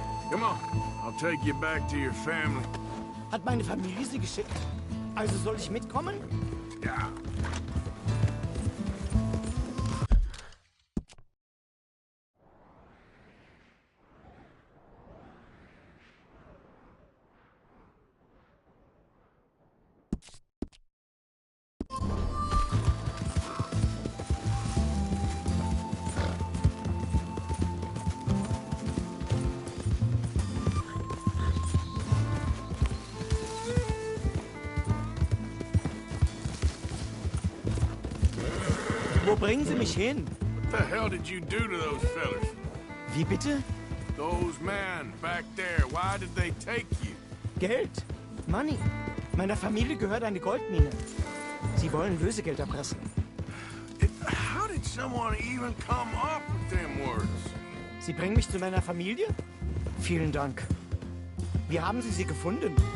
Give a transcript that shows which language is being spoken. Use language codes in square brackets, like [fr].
[en] Come on. I'll take you back to your family. [de] Hat meine Familie Sie geschickt? Also soll ich mitkommen? Ja. Wo bringen Sie mich hin? [en] What the hell did you do to those fellas? [de] Wie bitte? [en] Those men back there, why did they take you? [de] Geld. Money. Meiner Familie gehört eine Goldmine. Sie wollen Lösegeld erpressen. [en] How did someone even come up with them words? [de] Sie bringen mich zu meiner Familie? Vielen Dank. Wie haben Sie sie gefunden?